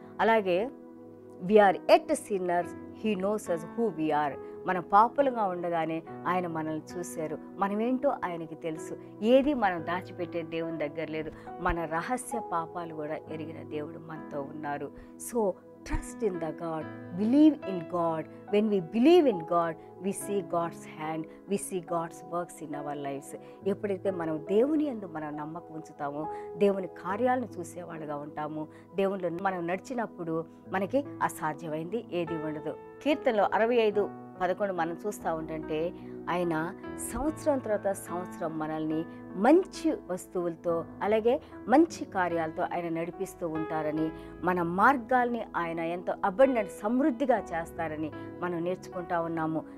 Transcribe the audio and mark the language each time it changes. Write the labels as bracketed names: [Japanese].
[English] అలాగే we are at sinners, he knows us who we are. [Telugu] మన పాపులుగా ఉండగానే ఆయన మనల్ని చూశారు. మనమేంటో ఆయనకి తెలుసు. ఏది మనం దాచిపెట్టే దేవుని దగ్గర లేదు. మన రహస్య పాపాలు కూడా ఎరిగిన దేవుడు మనతో ఉన్నారు. [English] So trust in the God, believe in God. When we believe in God, we see God's hand, we see God's works in our lives. [Telugu] ఎప్పుడైతే మనం దేవుని యందు మన నమ్మకం ఉంచుతామో, దేవుని కార్యాలను చూసేవాళ్ళుగా ఉంటాము, దేవునిలో మనం నడిచినప్పుడు మనకి అసాధ్యమైంది ఏది ఉండదు. కీర్తనలో 65:11 మనం చూస్తూ ఉంటుంటే, ఆయన సంవత్సరం తర్వాత సంవత్సరం మనల్ని మంచి వస్తువులతో అలాగే మంచి కార్యాలతో ఆయన నడిపిస్తూ ఉంటారని, మన మార్గాల్ని ఆయన ఎంతో అబండెంట్ సమృద్ధిగా చేస్తారని మనం నేర్చుకుంటా ఉన్నాము.